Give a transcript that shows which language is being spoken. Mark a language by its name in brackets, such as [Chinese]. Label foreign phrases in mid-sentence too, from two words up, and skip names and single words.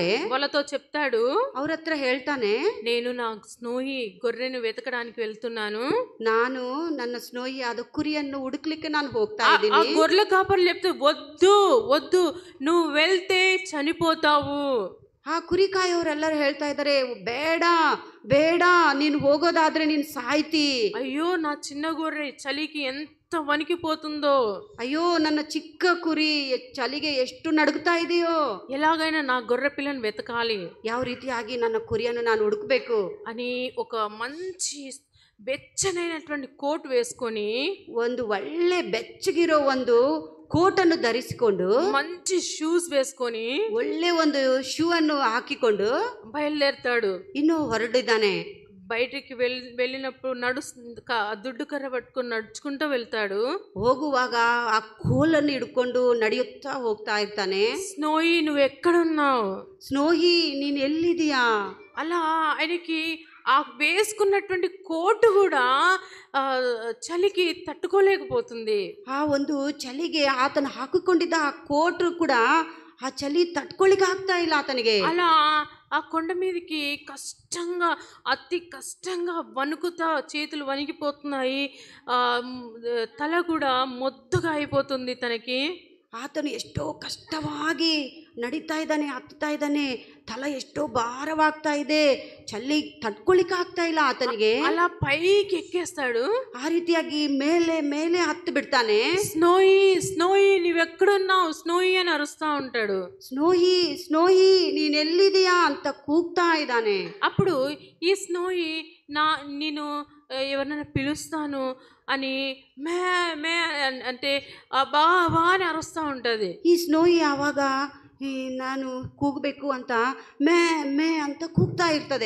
[Telugu] వాళ్ళతో చెప్తాడు, [Kannada] ಅವ್ರ ಹತ್ರ ಹೇಳ್ತಾನೆ, [Telugu] నేను నా స్నోయి గొర్రెను వెతకడానికి వెళ్తున్నాను. [Kannada] ನಾನು ನನ್ನ ಸ್ನೋಯಿ ಆದ ಕುರಿಯನ್ನು ಹುಡುಕ್ಲಿಕ್ಕೆ ನಾನು ಹೋಗ್ತಾ ఆ ಇದ್ದೀನಿ. [Telugu] గొర్రెల కాపరులు చెప్తే, వద్దు వద్దు, నువ్వు వెళ్తే చనిపోతావు. [Kannada] ಆ ಕುರಿ ಕಾಯೋರೆಲ್ಲರೂ ಹೇಳ್ತಾ ಇದ್ದಾರೆ, ಬೇಡ ಬೇಡ, ನೀನು ಹೋಗೋದಾದ್ರೆ ನೀನು ಸಾಯ್ತಿ. [Telugu] అయ్యో నా చిన్న గొర్రె చలికి ఎంత వణికిపోతుందో, [Kannada] ಅಯ್ಯೋ ನನ್ನ ಚಿಕ್ಕ ಕುರಿ ಚಳಿಗೆ ಎಷ್ಟು ನಡುಗ್ತಾ ಇದೆಯೋ, [Telugu] ఎలాగైనా నా గొర్రె పిల్లని వెతకాలి, [Kannada] ಯಾವ ರೀತಿಯಾಗಿ ನನ್ನ ಕುರಿಯನ್ನು ನಾನು ಹುಡುಕ್ಬೇಕು [Telugu] అని ఒక మంచి వెచ్చనైనటువంటి కోట్ వేసుకొని, [Kannada] ಒಂದು ಒಳ್ಳೆ ಬೆಚ್ಚಗಿರೋ ಒಂದು ಕೋಟನ್ನು ಧರಿಸಿಕೊಂಡು, [Telugu] మంచి షూస్ వేసుకొని, [Kannada] ಒಳ್ಳೆ ಒಂದು ಶೂ ಅನ್ನು ಹಾಕಿಕೊಂಡು [Telugu] బయలుదేరుతాడు. [Kannada] ಇನ್ನು ಹೊರಡಿದ್ದಾನೆ. [Telugu] బయటికి వెళ్ళినప్పుడు దుడ్డు కర్ర పట్టుకొని నడుచుకుంటూ వెళ్తాడు. [Kannada] ಹೋಗುವಾಗ ಆ ಕೋಲನ್ನು ಹಿಡ್ಕೊಂಡು ನಡೆಯುತ್ತಾ ಹೋಗ್ತಾ ಇರ್ತಾನೆ. [Telugu] స్నోయి నువ్వు ఎక్కడున్నావు? [Kannada] ಸ್ನೋಹಿ ನೀನ್ ಎಲ್ಲಿದೀಯಾ? [Telugu] అలా ఆయనకి ఆ వేసుకున్నటువంటి కోటు కూడా చలికి తట్టుకోలేకపోతుంది. [Kannada] ಆ ಒಂದು ಚಳಿಗೆ ಆತನ ಹಾಕಿಕೊಂಡಿದ್ದ ಆ ಕೋಟ್ ಕೂಡ ಆ ಚಳಿ ತಟ್ಕೊಳಿಕ್ ಆಗ್ತಾ ಇಲ್ಲ ಆತನಿಗೆ. [Telugu] అలా ఆ కొండ మీదకి కష్టంగా, అతి కష్టంగా వణుకుతా, చేతులు వణికిపోతున్నాయి, తల కూడా మొద్దుగా అయిపోతుంది తనకి. [Kannada] ಆತನು ಎಷ್ಟೋ ಕಷ್ಟವಾಗಿ ನಡೀತಾ ಇದ್ದಾನೆ, ಹತ್ತುತ್ತಾ ಇದ್ದಾನೆ, ತಲ ಎಷ್ಟೋ ಭಾರವಾಗ್ತಾ ಇದೆ, ಚಳಿ ತಡ್ಕೊಳಿಕ್ ಆಗ್ತಾ ಇಲ್ಲ ಆತನಿಗೆ. [Telugu] అలా పైకి ఎక్కేస్తాడు. [Kannada] ಆ ರೀತಿಯಾಗಿ ಮೇಲೆ ಮೇಲೆ ಹತ್ತು ಬಿಡ್ತಾನೆ. [Telugu] స్నోయి స్నోయి నువ్వెక్కడున్నావు, స్నోయి అని అరుస్తా ఉంటాడు. [Kannada] ಸ್ನೋಹಿ ಸ್ನೋಹಿ ನೀನ್ ಎಲ್ಲಿದೀಯಾ ಅಂತ ಕೂಗ್ತಾ ಇದ್ದಾನೆ. [Telugu] అప్పుడు ఈ స్నోయి నేను ఎవరినైనా పిలుస్తాను అని మే మే అంటే బా బా అని అరుస్తూ ఉంటుంది. [Kannada] ಈ ಸ್ನೋಹಿ ಆವಾಗ ನಾನು ಕೂಗಬೇಕು ಅಂತ ಮೇ ಮೇ ಅಂತ ಕೂಗ್ತಾ ಇರ್ತದೆ.